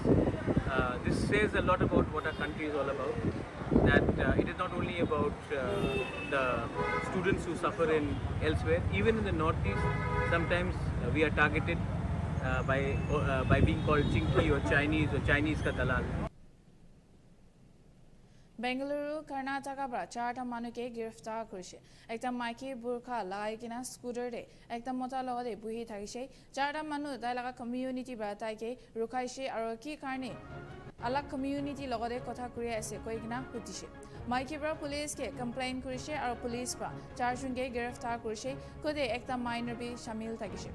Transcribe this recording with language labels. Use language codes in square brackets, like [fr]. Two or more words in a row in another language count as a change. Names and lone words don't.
[en] This says a lot about what our country is all about, that it is not only about the students who suffer in elsewhere. Even in the Northeast, sometimes we are targeted by being called Chinky or Chinese [hi] ka dalal. [nag] Bengaluru, Karnataka bra charta manuke giraftar kurishe. Ekta maiki burkha lagaikina scooter de ekta mota logode buhi thagishe. Charta manu dailaga community bra taike rukaishe aro ki karne alag community logode kotha kuriya ase koigina hutishe. Maiki bra police ke complain kurishe aro police bra charjunge giraftar kurishe kode ekta minor bi shamil thagishe.